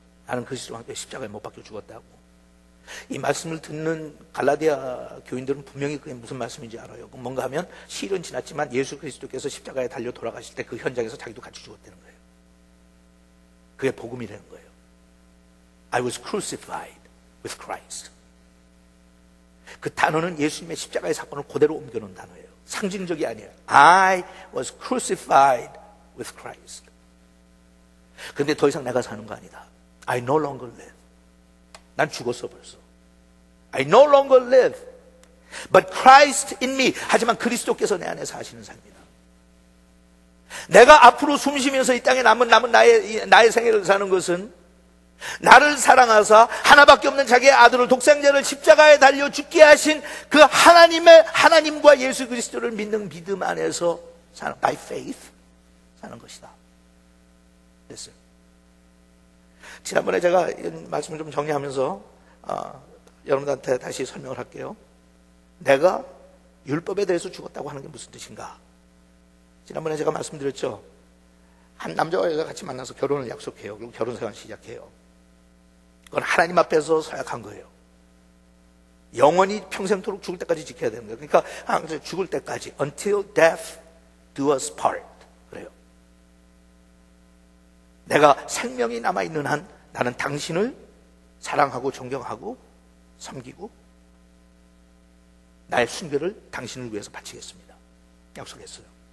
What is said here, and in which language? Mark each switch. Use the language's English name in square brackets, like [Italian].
[Korean] 나는 그리스도와 함께 십자가에 못 박혀 죽었다고. 이 말씀을 듣는 갈라디아 교인들은 분명히 그게 무슨 말씀인지 알아요. 뭔가 하면 시일은 지났지만 예수 그리스도께서 십자가에 달려 돌아가실 때 그 현장에서 자기도 같이 죽었다는 거예요. 그게 복음이라는 거예요. [English] I was crucified with Christ. [Korean] 그 단어는 예수님의 십자가의 사건을 그대로 옮겨놓은 단어예요. 상징적이 아니에요. [English] I was crucified with Christ. [Korean] 근데 더 이상 내가 사는 거 아니다. [English] I no longer live. [Korean] 난 죽었어 벌써. [English] I no longer live. But Christ in me. [Korean] 하지만 그리스도께서 내 안에 사시는 삶이다. 내가 앞으로 숨쉬면서 이 땅에 남은 나의 생애를 사는 것은 나를 사랑하사 하나밖에 없는 자기의 아들을 독생자를 십자가에 달려 죽게 하신 그 하나님과 예수 그리스도를 믿는 믿음 안에서 사는, [English] by faith [Korean] 사는 것이다. 됐어요. 지난번에 제가 이 말씀을 좀 정리하면서 여러분들한테 다시 설명을 할게요. 내가 율법에 대해서 죽었다고 하는 게 무슨 뜻인가? 지난번에 제가 말씀드렸죠. 한 남자와 여자가 같이 만나서 결혼을 약속해요. 그리고 결혼 생활을 시작해요. 그건 하나님 앞에서 서약한 거예요. 영원히 평생토록 죽을 때까지 지켜야 되는 거예요. 그러니까 죽을 때까지 [English] until death do us part. [Korean] 그래요. 내가 생명이 남아있는 한 나는 당신을 사랑하고 존경하고 섬기고 나의 순교를 당신을 위해서 바치겠습니다. 약속했어요.